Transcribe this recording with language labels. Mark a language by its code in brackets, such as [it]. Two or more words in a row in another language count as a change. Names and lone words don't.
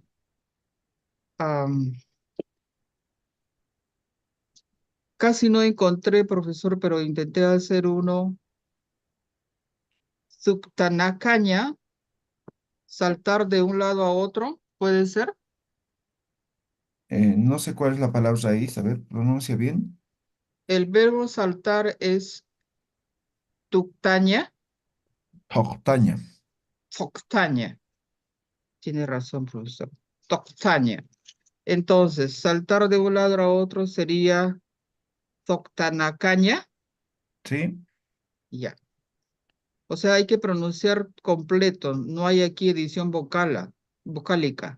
[es] Am, Casi no encontré, profesor, pero intenté hacer uno. Subtanacaña, saltar de un lado a otro, ¿puede ser? No sé cuál es la palabra raíz, a ver, pronuncia bien. El verbo saltar es tuctaña, Toctaña. foctaña. Tiene razón, profesor. Toctaña. Entonces, saltar de un lado a otro sería toctanacaña. ¿Sí? Ya. O sea, hay que pronunciar completo. No hay aquí edición vocálica.